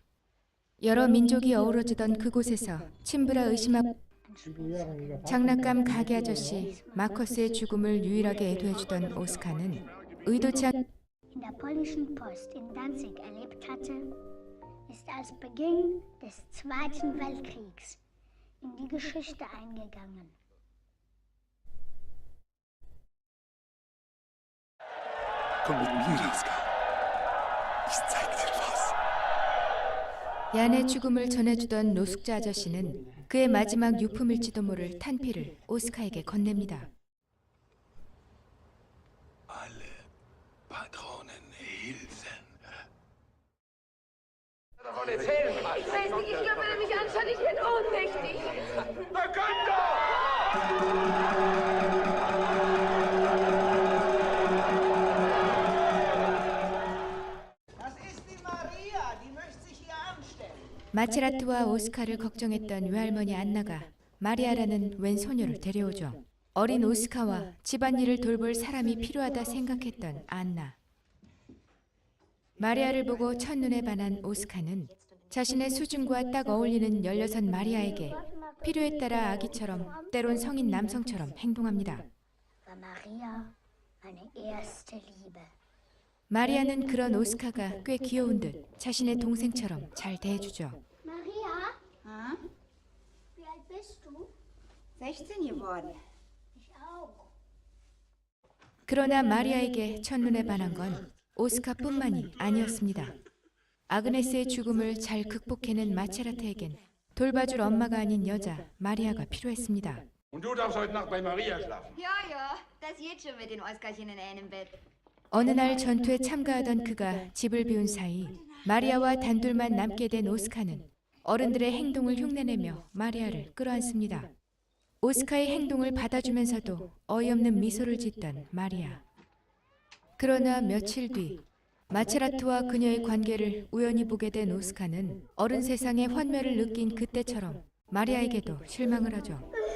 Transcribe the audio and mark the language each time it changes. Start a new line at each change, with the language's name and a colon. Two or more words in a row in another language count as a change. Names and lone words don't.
Korean: 여러 민족이 어우러지던 그곳에서 친부라 의심하고 장난감 가게 아저씨 마커스의 죽음을 유일하게 애도해주던 오스카는 의도치 않
German: In der polnischen Post in Danzig erlebt hatte, ist als Beginn des Zweiten Weltkriegs in die Geschichte eingegangen. Komm mit mir, Oskar. Ich zeig dir was.
Korean: 얀의 죽음을 전해주던 노숙자 아저씨는 그의 마지막 유품일지도 모를 탄피를 오스카에게 건넵니다.
German: Alle Patronen Hilfen. Davon erzählen, Mann. Ich weiß nicht, ich glaube, wenn er mich anschaut, ich bin ohnmächtig. Na komm doch!
Korean: 마체라트와 오스카를 걱정했던 외할머니 안나가 마리아라는 웬 소녀를 데려오죠. 어린 오스카와 집안일을 돌볼 사람이 필요하다 생각했던 안나. 마리아를 보고 첫눈에 반한 오스카는 자신의 수준과 딱 어울리는 16 마리아에게 필요에 따라 아기처럼 때론 성인 남성처럼 행동합니다.
German: War Maria meine erste Liebe.
Korean: 마리아는 그런 오스카가 꽤 귀여운 듯 자신의 동생처럼 잘 대해주죠.
German: Maria, Hm? wie alt bist du? 16 geworden. Ich auch.
Korean: 그러나 마리아에게 첫눈에 반한 건 오스카뿐만이 아니었습니다. 아그네스의 죽음을 잘 극복해낸 마체라트에겐 돌봐줄 엄마가 아닌 여자 마리아가 필요했습니다.
German: Und du darfst heute Nacht bei Maria schlafen. Ja, ja, das geht schon mit den Oskarchen in einem Bett.
Korean: 어느 날 전투에 참가하던 그가 집을 비운 사이 마리아와 단둘만 남게 된 오스카는 어른들의 행동을 흉내내며 마리아를 끌어안습니다. 오스카의 행동을 받아주면서도 어이없는 미소를 짓던 마리아. 그러나 며칠 뒤 마체라트와 그녀의 관계를 우연히 보게 된 오스카는 어른 세상의 환멸을 느낀 그때처럼 마리아에게도 실망을 하죠.